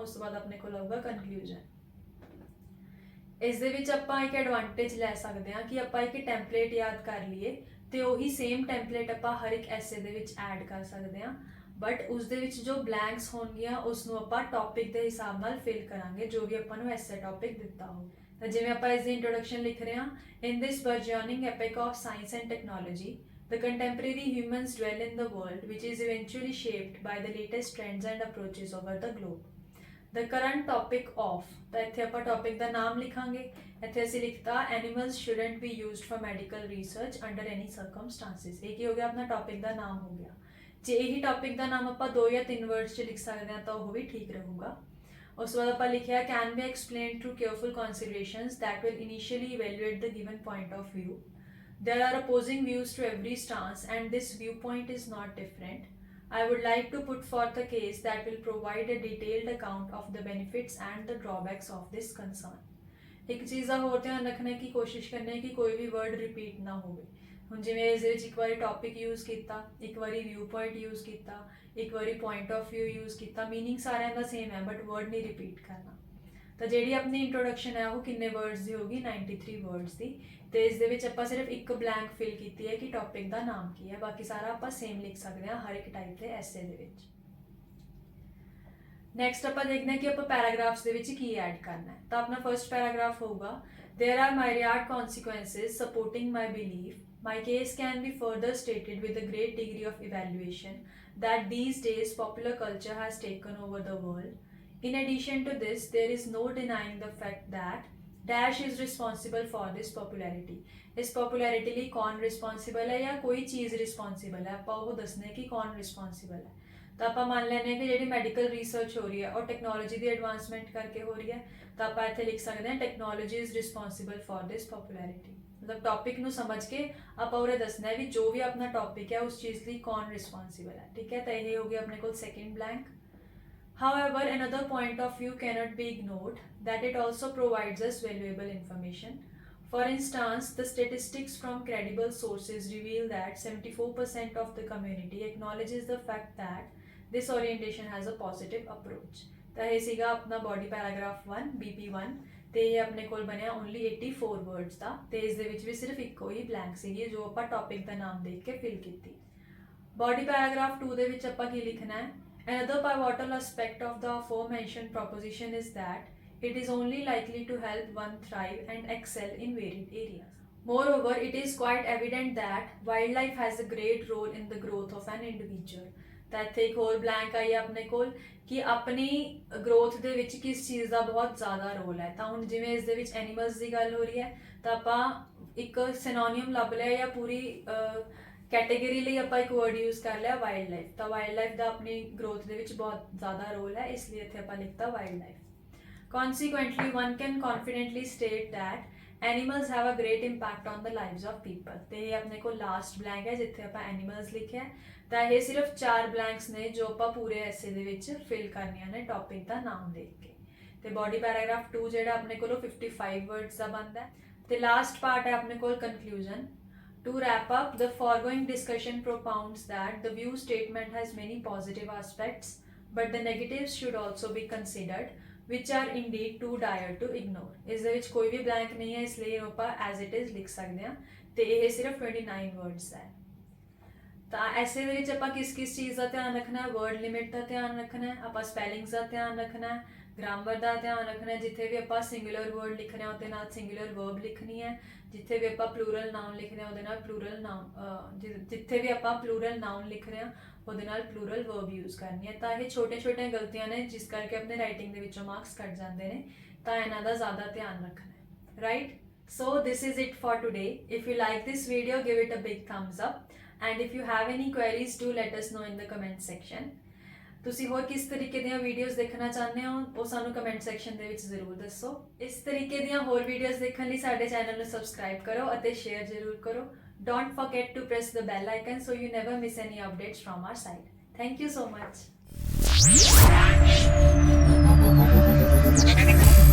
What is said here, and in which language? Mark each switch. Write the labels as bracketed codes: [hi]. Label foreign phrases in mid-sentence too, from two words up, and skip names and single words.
[pa] ਉਸ ਤੋਂ ਬਾਅਦ ਆਪਣੇ ਕੋਲ ਆਊਗਾ ਕਨਕਲੂਜਨ। ਇਸ ਦੇ ਵਿੱਚ ਆਪਾਂ ਇੱਕ ਐਡਵਾਂਟੇਜ ਲੈ ਸਕਦੇ ਹਾਂ ਕਿ ਆਪਾਂ ਇੱਕ ਟੈਂਪਲੇਟ ਯਾਦ ਕਰ ਲਈਏ ਤੇ ਉਹੀ [en] same template [pa] ਆਪਾਂ ਹਰ ਇੱਕ ਐਸੇ ਦੇ ਵਿੱਚ ਐਡ ਕਰ ਸਕਦੇ ਹਾਂ। ਬਟ ਉਸ ਦੇ ਵਿੱਚ ਜੋ ਬਲੈਂਕਸ ਹੋਣਗੀਆਂ ਉਸ ਨੂੰ ਆਪਾਂ ਟੌਪਿਕ ਦੇ ਹਿਸਾਬ ਨਾਲ ਫਿਲ ਕਰਾਂਗੇ, ਜੋ ਵੀ ਆਪਾਂ ਨੂੰ [en] essay topic [pa] ਦਿੱਤਾ ਹੋ। ਤਾਂ ਜਿਵੇਂ ਆਪਾਂ ਇਸ ਦੀ ਇੰਟਰੋਡਕਸ਼ਨ ਲਿਖ ਰਹੇ ਹਾਂ, [en] in this burgeoning epoch of science and technology, the contemporary humans dwell in the world which is eventually shaped by the latest trends and approaches over the globe. The current topic of, [pa] ਤਾਂ ਇੱਥੇ ਆਪਾਂ ਟੌਪਿਕ ਦਾ ਨਾਮ ਲਿਖਾਂਗੇ। ਇੱਥੇ ਅਸੀਂ ਲਿਖਤਾ [en] animals shouldn't be used for medical research under any circumstances। [pa] ਇਹ ਕੀ ਹੋ ਗਿਆ, ਆਪਣਾ ਟੌਪਿਕ ਦਾ ਨਾਮ ਹੋ ਗਿਆ। ਜੇ ਇਹੀ ਟੌਪਿਕ ਦਾ ਨਾਮ ਆਪਾਂ 2 ਜਾਂ 3 ਵਰਡਸ 'ਚ ਲਿਖ ਸਕਦੇ ਹਾਂ ਤਾਂ ਉਹ ਵੀ ਠੀਕ ਰਹੂਗਾ। ਉਸ ਤੋਂ ਬਾਅਦ ਆਪਾਂ ਲਿਖਿਆ [en] can be explained through careful considerations that will initially evaluate the given point of view. There are opposing views to every stance and this viewpoint is not different. I would like to put forth a case that will provide a detailed account of the benefits and the drawbacks of this concern. [pa] ਇੱਕ ਚੀਜ਼ ਦਾ ਹੋਰ ਧਿਆਨ ਰੱਖਣਾ ਕਿ ਕੋਸ਼ਿਸ਼ ਕਰਨੀ ਹੈ ਕਿ ਕੋਈ ਵੀ [en] word repeat [pa] ਨਾ ਹੋਵੇ। ਹੁਣ ਜਿਵੇਂ ਇਸ ਦੇ ਵਿੱਚ ਇੱਕ ਵਾਰੀ [en] topic use [pa] ਕੀਤਾ, ਇੱਕ ਵਾਰੀ [en] view point use [pa] ਕੀਤਾ, ਇੱਕ ਵਾਰੀ [en] point of view use [pa] ਕੀਤਾ, ਮੀਨਿੰਗ ਸਾਰਿਆਂ ਦਾ ਸੇਮ ਹੈ [en] but word [pa] ਨਹੀਂ ਰਿਪੀਟ ਕਰਨਾ। ਤਾਂ ਜਿਹੜੀ ਆਪਣੀ ਇੰਟਰੋਡਕਸ਼ਨ ਹੈ ਉਹ ਕਿੰਨੇ ਵਰਡਸ ਦੀ ਹੋਗੀ, 93 ਵਰਡਸ ਦੀ। ਤੇ ਇਸ ਦੇ ਵਿੱਚ ਆਪਾਂ ਸਿਰਫ ਇੱਕ [en] blank fill [pa] ਕੀਤੀ ਹੈ ਕਿ ਟੌਪਿਕ ਦਾ ਨਾਮ ਕੀ ਹੈ, ਬਾਕੀ ਸਾਰਾ ਆਪਾਂ ਸੇਮ ਲਿਖ ਸਕਦੇ ਹਾਂ ਹਰ ਇੱਕ ਟਾਈਪ ਦੇ ਐਸੇ ਦੇ ਵਿੱਚ। ਨੈਕਸਟ ਆਪਾਂ ਦੇਖਦੇ ਹਾਂ ਕਿ ਆਪਾਂ ਪੈਰਾਗ੍ਰਾਫਸ ਦੇ ਵਿੱਚ ਕੀ ਐਡ ਕਰਨਾ ਹੈ। ਤਾਂ ਆਪਣਾ [en] first paragraph [pa] ਹੋਊਗਾ, [en] there are myriad consequences supporting my belief. My case can be further stated with a great degree of evaluation that these days popular culture has taken over the world. In addition to this, there is no denying the fact that dash is responsible for this popularity. [pa] ਇਸ popularity ਲਈ ਕੌਣ ਰਿਸਪੌਂਸੀਬਲ ਹੈ ਜਾਂ ਕੋਈ ਚੀਜ਼ ਰਿਸਪੌਂਸੀਬਲ ਹੈ, ਆਪਾਂ ਉਹ ਦੱਸਣਾ ਕਿ ਕੌਣ ਰਿਸਪੌਂਸੀਬਲ ਹੈ। ਤਾਂ ਆਪਾਂ ਮੰਨ ਲੈਂਦੇ ਹਾਂ ਕਿ ਜਿਹੜੀ [en] medical research [pa] ਹੋ ਰਹੀ ਹੈ ਉਹ ਟੈਕਨੋਲੋਜੀ ਦੀ ਐਡਵਾਂਸਮੈਂਟ ਕਰਕੇ ਹੋ ਰਹੀ ਹੈ। ਤਾਂ ਆਪਾਂ ਇੱਥੇ ਲਿਖ ਸਕਦੇ ਹਾਂ [en] technology is responsible for this popularity. [pa] ਮਤਲਬ ਟੌਪਿਕ ਨੂੰ ਸਮਝ ਕੇ ਆਪਾਂ ਉਰੇ ਦੱਸਣਾ ਹੈ ਵੀ ਜੋ ਵੀ ਆਪਣਾ ਟੌਪਿਕ ਹੈ ਉਸ ਚੀਜ਼ ਲਈ ਕੌਣ ਰਿਸਪੌਂਸੀਬਲ ਹੈ। ਠੀਕ ਹੈ, ਤਾਂ ਇਹ ਹੋ ਗਿਆ ਆਪਣੇ ਕੋਲ [en] second blank. However, another point of view cannot be ignored, that it also provides us valuable information. For instance, the statistics from credible sources reveal that 74% of the community acknowledges the fact that this orientation has a positive approach. [pa] ਤਾਂ ਇਹ ਸੀਗਾ ਆਪਣਾ [en] body paragraph [pa] 1 BP1 ਤੇ ਇਹ ਆਪਣੇ ਕੋਲ ਬਣਿਆ ਓਨਲੀ 84 ਵਰਡਸ ਦਾ। ਤੇ ਇਸ ਦੇ ਵਿੱਚ ਵੀ ਸਿਰਫ ਇੱਕੋ ਹੀ ਬਲੈਂਕ ਸੀਗੀ ਜੋ ਆਪਾਂ ਟੌਪਿਕ ਦਾ ਨਾਮ ਦੇਖ ਕੇ ਫਿਲ ਕੀਤੀ। [en] body paragraph [pa] 2 ਦੇ ਵਿੱਚ ਆਪਾਂ ਕੀ ਲਿਖਣਾ ਹੈ, [en] another pivotal aspect of the aforementioned proposition is that it is only likely to help one thrive and excel in varied areas. Moreover, it is quite evident that wildlife has a great role in the growth of an individual. [pa] ਤਾਂ ਇੱਥੇ ਇੱਕ ਹੋਰ ਬਲੈਂਕ ਆਈ ਹੈ ਆਪਣੇ ਕੋਲ ਕਿ ਆਪਣੀ ਗਰੋਥ ਦੇ ਵਿੱਚ ਕਿਸ ਚੀਜ਼ ਦਾ ਬਹੁਤ ਜ਼ਿਆਦਾ ਰੋਲ ਹੈ। ਤਾਂ ਹੁਣ ਜਿਵੇਂ ਇਸ ਦੇ ਵਿੱਚ ਐਨੀਮਲਸ ਦੀ ਗੱਲ ਹੋ ਰਹੀ ਹੈ ਤਾਂ ਆਪਾਂ ਇੱਕ ਸਿਨੋਨੀਅਮ ਲੱਭ ਲਿਆ ਜਾਂ ਪੂਰੀ ਕੈਟੇਗਰੀ ਲਈ ਆਪਾਂ ਇੱਕ [en] word use [pa] ਕਰ ਲਿਆ [en] wild life. [pa] ਤਾਂ [en] wild life [pa] ਦਾ ਆਪਣੀ ਗਰੋਥ ਦੇ ਵਿੱਚ ਬਹੁਤ ਜ਼ਿਆਦਾ ਰੋਲ ਹੈ, ਇਸ ਲਈ ਇੱਥੇ ਆਪਾਂ ਲਿਖਤਾ [en] wild life. Consequently, one can confidently state that animals have a great impact on the lives of people। [pa] ਤੇ ਇਹ ਆਪਣੇ ਕੋਲ [en] last blank [pa] ਹੈ ਜਿੱਥੇ ਆਪਾਂ ਐਨੀਮਲਸ ਲਿਖਿਆ। ਤਾਂ ਇਹ ਸਿਰਫ 4 ਬਲੈਂਕਸ ਨੇ ਜੋ ਆਪਾਂ ਪੂਰੇ ਐਸੇ ਦੇ ਵਿੱਚ ਫਿਲ ਕਰਨੀਆਂ ਨੇ ਟੌਪਿਕ ਦਾ ਨਾਮ ਦੇਖ ਕੇ। ਤੇ [en] body paragraph [pa] 2 ਜਿਹੜਾ ਆਪਣੇ ਕੋਲ 55 ਵਰਡਸ ਦਾ ਬਣਦਾ ਹੈ। ਤੇ [en] last part [pa] ਹੈ ਆਪਣੇ ਕੋਲ ਕਨਕਲੂਜਨ। [en] To wrap up, the foregoing discussion propounds that the view statement has many positive aspects, but the negatives should also be considered, which are indeed too dire to ignore। [pa] ਇਸ ਦੇ ਵਿੱਚ ਕੋਈ ਵੀ ਬਲੈਂਕ ਨਹੀਂ ਹੈ, ਇਸ ਲਈ ਆਪਾਂ [en] as it is [pa] ਲਿਖ ਸਕਦੇ ਹਾਂ ਤੇ ਇਹ ਸਿਰਫ 29 ਵਰਡਸ ਹੈ। ਤਾਂ ਐਸੇ ਦੇ ਵਿੱਚ ਆਪਾਂ ਕਿਸ ਚੀਜ਼ ਦਾ ਧਿਆਨ ਰੱਖਣਾ ਹੈ? [en] word limit [pa] ਦਾ ਧਿਆਨ ਰੱਖਣਾ ਹੈ, ਆਪਾਂ ਸਪੈਲਿੰਗਸ ਦਾ ਧਿਆਨ ਰੱਖਣਾ ਹੈ, ਗ੍ਰਾਮਰ ਦਾ ਧਿਆਨ ਰੱਖਣਾ ਹੈ। ਜਿੱਥੇ ਵੀ ਆਪਾਂ [en] singular word [pa] ਲਿਖਣਾ ਹੈ ਉਹਦੇ ਨਾਲ [en] singular verb [pa] ਲਿਖਣੀ ਹੈ। ਜਿੱਥੇ ਵੀ ਆਪਾਂ [en] plural noun [pa] ਲਿਖਣਾ ਉਹਦੇ ਨਾਲ [en] plural noun, [pa] ਜਿੱਥੇ ਵੀ ਆਪਾਂ [en] plural noun [pa] ਲਿਖ ਰਹੇ ਹਾਂ ਉਹਦੇ ਨਾਲ [en] plural verb use [pa] ਕਰਨੀ ਹੈ। ਤਾਂ ਇਹ ਛੋਟੀਆਂ ਗਲਤੀਆਂ ਨੇ ਜਿਸ ਕਰਕੇ ਆਪਣੇ ਰਾਈਟਿੰਗ ਦੇ ਵਿੱਚੋਂ ਮਾਰਕਸ ਕੱਟ ਜਾਂਦੇ ਨੇ, ਤਾਂ ਇਹਨਾਂ ਦਾ ਜ਼ਿਆਦਾ ਧਿਆਨ ਰੱਖਣਾ ਹੈ, ਰਾਈਟ। [en] So this is it for today. If you like this video, give it a big thumbs up, and if you have any queries, do let us know in the comment section। [pa] ਤੁਸੀਂ ਹੋਰ ਕਿਸ ਤਰੀਕੇ ਦੀਆਂ ਵੀਡੀਓਜ਼ ਦੇਖਣਾ ਚਾਹੁੰਦੇ ਹੋ ਉਹ ਸਾਨੂੰ [en] comment section [pa] ਦੇ ਵਿੱਚ ਜ਼ਰੂਰ ਦੱਸੋ। ਇਸ ਤਰੀਕੇ ਦੀਆਂ ਹੋਰ ਵੀਡੀਓਜ਼ ਦੇਖਣ ਲਈ ਸਾਡੇ ਚੈਨਲ ਨੂੰ ਸਬਸਕ੍ਰਾਈਬ ਕਰੋ ਅਤੇ ਸ਼ੇਅਰ ਜ਼ਰੂਰ ਕਰੋ। [en] Don't forget to press the bell icon so you never miss any updates from our side. Thank you so much।